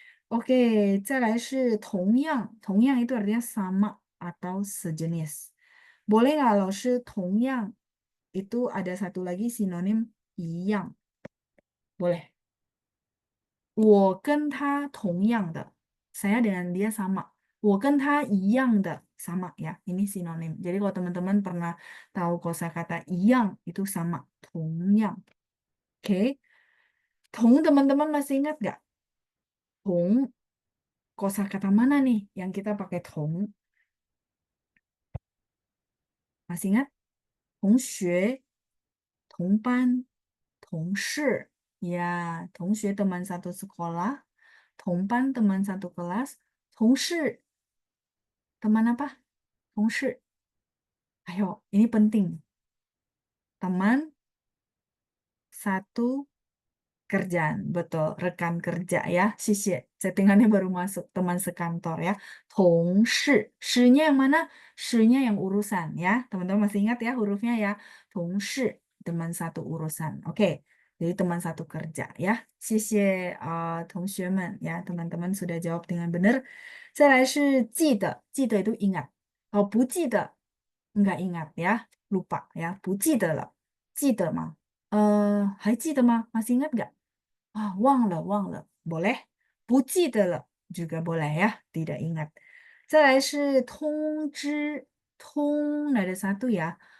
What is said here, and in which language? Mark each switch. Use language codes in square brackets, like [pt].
[id] Oke, [zh] 再来是同样， [id] 同样 itu artinya sama atau sejenis. Boleh nggak 老师同样 itu ada satu lagi sinonim 一样. Boleh. [zh] 我跟他同样的, [id] saya dengan dia sama. [zh] 我跟他一样的, [id] sama ya. Ini sinonim. Jadi kalau teman-teman pernah tahu kosakata 一样 itu sama, 同样.Oke. 同 teman-teman masih ingat nggak? 同 kosakata mana nih yang kita pakai 同? Masih ingat? 同学, 同班, 同事. Ya, 同学 teman satu sekolah, 同班 teman satu kelas, 同事 teman apa? [zh] 同事. [id] Ayo, ini penting. Teman satu kerjaan, betul, rekan kerja ya. Xie settingannya baru masuk, teman sekantor ya. 同事, shi-nya yang mana? Shi-nya yang urusan ya. Teman-teman masih ingat ya hurufnya ya. 同事, teman satu urusan. Oke. Jadi teman satu kerja ya. Xie teman-teman ya. Teman-teman sudah jawab dengan benar. 再来是记得, 记得 itu ingat. Kalau 不记得, nggak ingat ya. Lupa ya. [zh] 不记得了.记得吗?还记得吗? [id] Masih ingat nggak? [zh] Wang le, [id] boleh. [zh] 不记得了 [id] juga boleh ya, tidak ingat. [zh] 再来是通知, [id] ada satu ya.